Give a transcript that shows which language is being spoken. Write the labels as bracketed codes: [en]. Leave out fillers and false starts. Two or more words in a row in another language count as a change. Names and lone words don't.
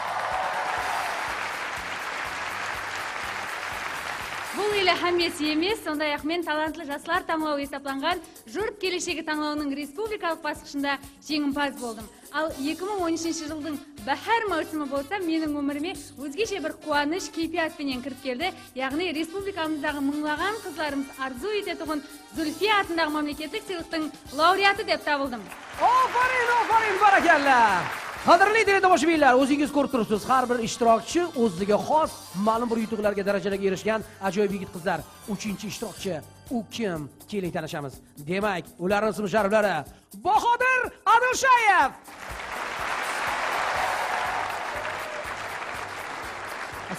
[kaa] Бұл елі әмесі емес, сондай-ақ мен талантлы жастар таңлауы есапланған жұрт келешегі таңлауының республикалық басқышында жеңімпаз болдым. Ал 2013 жылдың бәһәр маусымы болса, менің өміріме өзгеше бір қуаныш кейпиятпенен кіріп келді. Яғни республикамыздағы мыңлаған қызларымыз арзу ететұғын Зүлфия атындағы мемлекеттік сыйлықтың лауреаты деп табылдым. [uz] Ofarin, barakalla. Qadrli teletomoshabinlar, o'zingiz ko'rib turibsiz, har bir ishtirokchi o'ziga xos ma'lum bir yutuqlarga, darajalarga erishgan ajoyib yigit qizlar. 3-ishtirokchi u kim? Keling tanishamiz. Demak, ularning ism-shariflari: Bahodir Adilshayev.